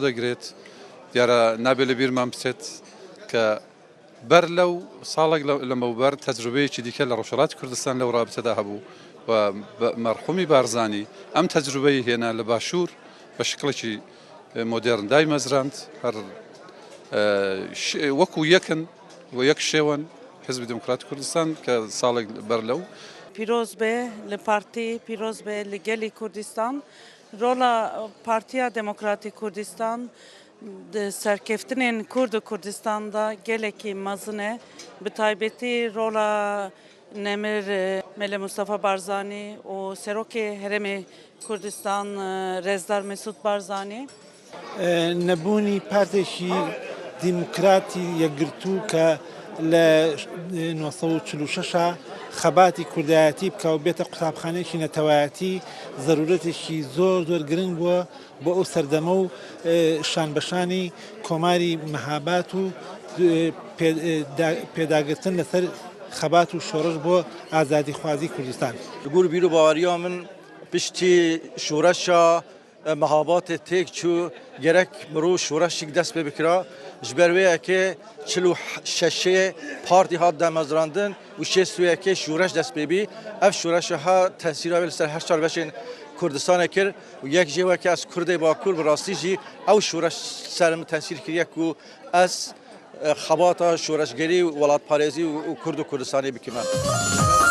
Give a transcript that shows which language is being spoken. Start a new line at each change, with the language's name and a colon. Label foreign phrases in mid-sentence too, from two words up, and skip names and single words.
Central Kurdish: دەگرێت دیارە نابێت لە بیرمان بچێت کە بەر لەو ساڵێک لەمەوبەر تەجروبەیەکی دیکە لە ڕۆژهەڵاتی کوردستان لەو ڕابطەدا هەبوو و مەرحومی بارزانی ئەم تەجروبەی هێنا لە باشوور بە شکڵێکی مۆدێرن دایمەزراند هەر وەکو یەکن و یەک شێوەن حزب دموکراتی کوردستان کە ساڵێک بەر لەو پیرۆز بێ لە پارتی پیرۆز بێ لە گەلی کوردستان
Kurdish: ڕۆڵە پارتیا دموکراتی کوردستان سەرکەفتنên کورد و کوردستاندا gelekî mezin e bi taybetî rola Nemir Mele Mustafa Barzanî û Serokê Herêmê Kurdistan Rezdar Mesûd Barzanî nebûnî partêkî dîmokratî yekgirtû ke
Central Kurdish: لە 1946 خەباتی کوردایەتی بکە و بێتە قوتابخانەیەکی نەتەوایەتی ضرورەتێکی زۆر زۆر گرنگ بووە بۆ ئەو سەردەمە و شانبەشانی کۆماری مەهابات و پێداگرتن لەسەر خەبات و شۆڕش بۆ ئازادیخوازی کوردستان
Kurdish: لەگوور بیر و باوەریە من پشتی شۆڕەشە مەهاباتێ تێک چوو گەرەک مرۆ شۆڕەشێک دەست پێ بکرا ji ber wê yekê çil û şeşê partî hat demezrandin û şêstûyekê şûreş dest pê bî ev şûreşe ha tesîra wê li ser her çar beşên Kurdistanê kir û yek jê weke ez Kurdê Bakur bi rastî jî ew şûreş ser min tesîr kiriye ku ez xebata şûreşgerî welatparêzî û Kurd û Kurdistanê bikime.